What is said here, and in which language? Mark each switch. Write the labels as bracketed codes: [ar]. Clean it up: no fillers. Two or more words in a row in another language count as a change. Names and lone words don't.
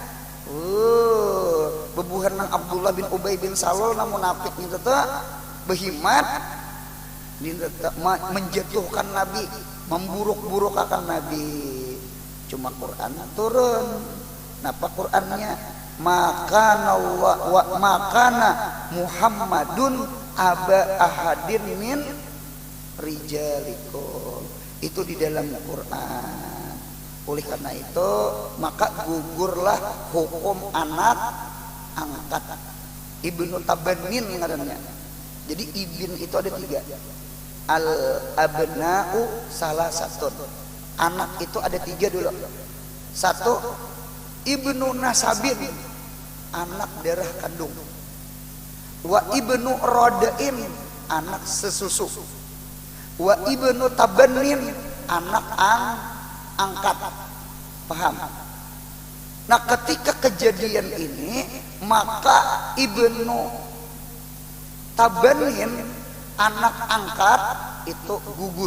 [bjn] Bebuhan nang Abdullah bin Ubay bin Salul namun munafik itu tuh behimat, menjatuhkan Nabi, memburuk-buruk akan Nabi. Cuma Quran turun. Napa Qurannya? [ar] Makana Muhammadun aba ahadin min rijalikum. [bjn] Itu di dalam Quran. Oleh karena itu maka gugurlah hukum anak angkat. [ar] Ibnu Tabannin ngarannya. [bjn] Jadi ibn itu ada 3. Al-abna'u salah satu. Anak itu ada 3 dulu. 1 [ar] ibnu nasabin, [bjn] anak darah kandung. [ar] Wa ibnu rodain, [bjn] anak sesusu. [ar] Wa ibnu tabannin, [bjn] anak angkat. Paham? Nah, ketika kejadian ini maka [ar] ibnu tabannin, [bjn] anak angkat itu gugur.